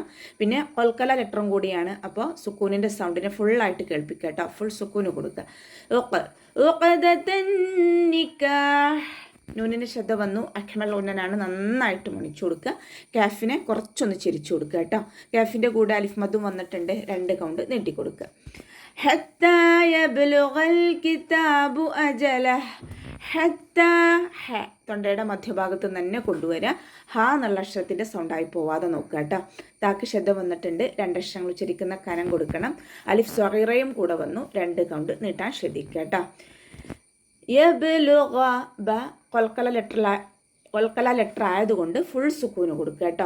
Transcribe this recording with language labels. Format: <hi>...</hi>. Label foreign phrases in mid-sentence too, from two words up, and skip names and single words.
<ml>പിന്നെ കൊൽക്കല ലെറ്ററും കൂടിയാണ്, അപ്പോൾ സുക്കൂനിൻ്റെ സൗണ്ടിനെ ഫുള്ളായിട്ട് കേൾപ്പിക്കുക കേട്ടോ. ഫുൾ സുക്കൂന് കൊടുക്കുക. നൂനിൻ്റെ ശബ്ദ വന്നു, അഖ്മൽ ഉന്നനാണ്, നന്നായിട്ട് മുണിച്ചു കൊടുക്കുക. കാഫിനെ കുറച്ചൊന്ന് ചെരിച്ചു കൊടുക്കുക കേട്ടോ. കാഫിൻ്റെ കൂടെ അലിഫ് മദും വന്നിട്ടുണ്ട്, 2 കൗണ്ട് നീട്ടിക്കൊടുക്കുക.</ml> <ar>حتى يبلغ الكتاب أجله</ar> <ml>തൊണ്ടയുടെ മധ്യഭാഗത്ത് തന്നെ കൊണ്ടുവരിക. ഹ എന്നുള്ള അക്ഷരത്തിൻ്റെ സൗണ്ടായി പോവാതെ നോക്കുക കേട്ടോ. താക്ക് ശബ്ദം വന്നിട്ടുണ്ട്, 2 അക്ഷരങ്ങൾ ഉച്ചരിക്കുന്ന കനം കൊടുക്കണം. അലിഫ് സ്വഗീറയും കൂടെ വന്നു, 2 കൗണ്ട് നീട്ടാൻ ശ്രദ്ധിക്കുക കേട്ടോ. യബ്ലുഗ ബ കൊൽക്കല ലെറ്റർ ആയതുകൊണ്ട് ഫുൾ സുക്കൂന് കൊടുക്കുക കേട്ടോ.</ml>